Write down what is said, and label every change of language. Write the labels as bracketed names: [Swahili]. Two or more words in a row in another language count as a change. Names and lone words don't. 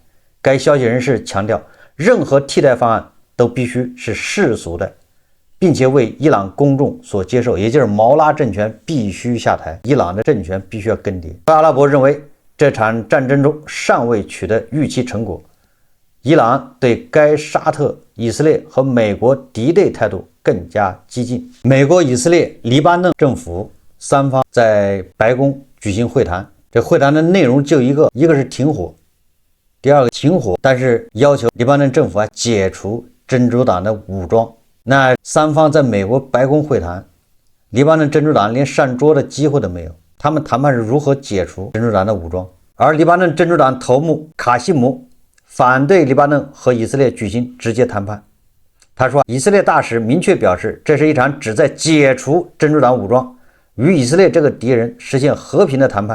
[Chinese] 該消息人士強調，任何替代方案都必須是世俗的，並且為伊朗公眾所接受，也就是毛拉政權必須下台，伊朗的政權必須要更迭。阿拉伯認為這場戰爭中尚未取得預期成果， 伊朗對該沙特、以色列和美國敵對態度更加激進。美国、以色列、黎巴嫩政府三方在白宮舉行會談，這會談的內容就一個是停火，第二个停火，但是要求黎巴嫩政府解除真主党的武装。那三方在美国白宮会谈，黎巴嫩真主党连上桌的機會都沒有，他們談判是如何解除真主黨的武裝。而黎巴嫩真主黨頭目卡西姆反對黎巴嫩和以色列舉行直接談判。他說，以色列大使明確表示，這是一場旨在解除真主黨武裝，與以色列這個敵人實現和平的談判。